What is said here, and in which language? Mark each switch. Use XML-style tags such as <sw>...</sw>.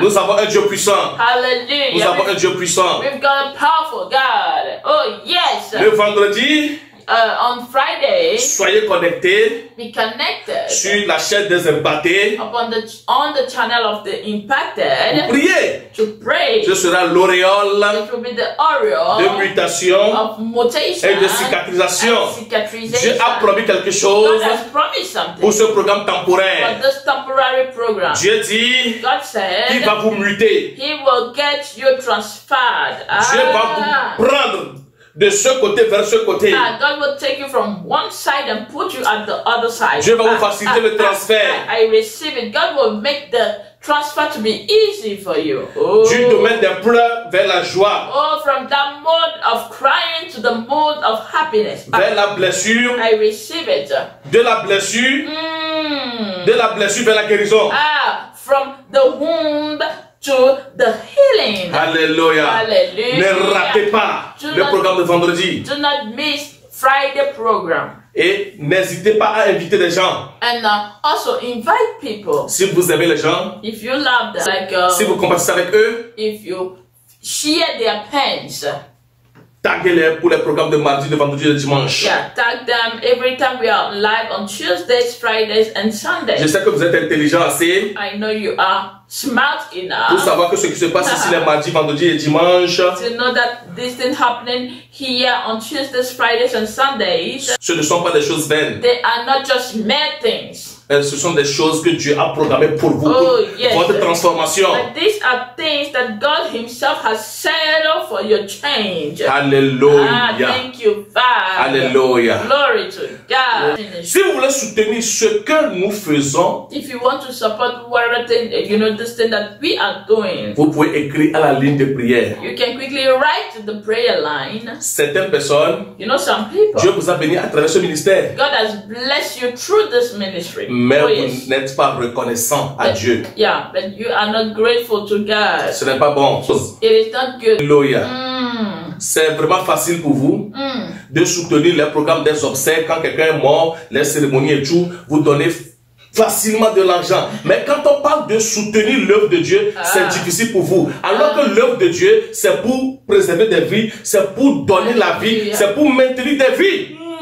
<fr>Nous avons un Dieu puissant. Nous Hallelujah. avons un Dieu puissant.</fr> <en>We've got a powerful God. Oh, yes.</en> <fr>Le vendredi,</fr> <en>On Friday,</en> <fr>soyez connectés</fr> <en>be connected</en> <fr>sur la chaîne des impactés.</fr> <en>on the channel of the impacted</en> <fr>Priez.</fr> <en>to pray.</en> <fr>Ce sera l'auréole</fr> <en>It will be the aureole</en> <fr>de mutation</fr> <en>of mutation</en> <fr>et de cicatrisation.</fr> <en>and cicatrization.</en> <fr>Dieu a promis quelque chose</fr> <en>God has promised something</en> <fr>pour ce programme</fr> <en>for</en> <fr>temporaire.</fr> <en>this temporary program.</en> <fr>Dieu dit</fr> <en>God</en> <fr>qu'il</fr> <en>said</en> <fr>va vous muter.</fr> <en>He will get you transferred.</en> <fr>Dieu va vous prendre de ce côté vers ce côté.</fr> <en>God will take you from one side and put you at the other side.</en> <fr>Dieu va vous faciliter le transfert.</fr> <en>I receive it. God will make the transfer to be easy for you. Oh.</en> <fr>Du domaine des pleurs vers la joie.</fr> <en>Oh, from that mode of crying to the mode of happiness.</en> <fr>Vers la blessure.</fr> <en>I receive it.</en> <fr>De la blessure. De la blessure vers la guérison.</fr> <en>From the wound to the healing. Alléluia. Hallelujah.</en> <fr>Ne ratez pas le programme de vendredi.</fr> <en>Do not miss Friday program.</en> <fr>Et n'hésitez pas à inviter des gens.</fr> <en>And also invite people.</en> <fr>Si vous aimez les gens,</fr> <en>If you love them, like</en> <fr>si vous compatissez avec eux,</fr> <en>if you share their pains.</en> <fr>taguez-les pour les programmes de mardi, de vendredi et de dimanche.</fr> <en>Yeah, tag them every time we are live on Tuesdays, Fridays, and Sundays.</en> <fr>Je sais que vous êtes intelligents assez</fr> <en>I know you are smart</en> <fr>pour</fr> <en>enough</en> <fr>savoir que ce qui se passe ici les mardis, vendredis et dimanches,</fr> <en>to know that this thing happening here on Tuesdays, Fridays, and Sundays,</en> <fr>ce ne sont pas des choses vaines.</fr> <en>they are not just mere things.</en> <fr>Ce sont des choses que Dieu a programmées pour vous, Oh, pour</fr> <en>yes.</en> <fr>votre transformation.</fr> <en>But these are things that God Himself has set up for your change. Alléluia. Thank you, Father. Alléluia. Glory to God.</en> <fr>Si vous voulez soutenir ce que nous faisons,</fr> <en>If you want to support whatever thing, this thing that we are doing,</en> <fr>vous pouvez écrire à la ligne de prière.</fr> <en>you can quickly write to the prayer line.</en> <fr>Certaines personnes,</fr> <en>Some people,</en> <fr>Dieu vous a béni à travers ce ministère,</fr> <en>God has blessed you through this ministry.</en> <fr>mais Oh, vous</fr> <en>yes.</en> <fr>n'êtes pas reconnaissant à Dieu.</fr> <en>Yeah, but you are not grateful to God.</en> <fr>Ce n'est pas bon.</fr> <en>It is not good. Alléluia.</en> <fr>C'est vraiment facile pour vous de soutenir les programmes des obsèques quand quelqu'un est mort, les cérémonies et tout, vous donnez facilement de l'argent. Mais quand on parle de soutenir l'œuvre de Dieu, c'est difficile pour vous. Alors que l'œuvre de Dieu, c'est pour préserver des vies, c'est pour donner la vie, c'est pour maintenir des vies.</fr>